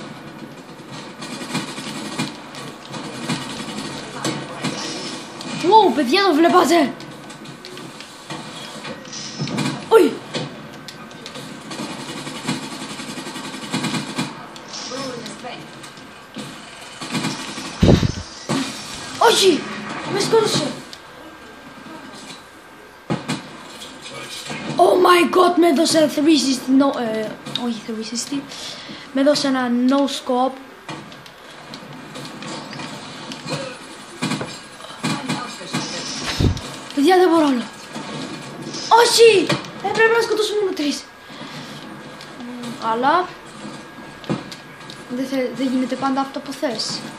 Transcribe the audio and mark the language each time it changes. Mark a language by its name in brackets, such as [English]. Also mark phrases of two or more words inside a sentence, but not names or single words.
[Greek] Wow, παιδιά, το βλέπατε! Ui! Όχι! Με σκότωσε! [English] Oh my god, [Greek] με έδωσε 360, όχι 360, με έδωσε ένα [English] no scope. [Greek] Παιδιά, δεν μπορώ άλλο. Όχι! Πρέπει να σκοτώσουμε μόνο 3. Αλλά δεν γίνεται πάντα αυτό που θες.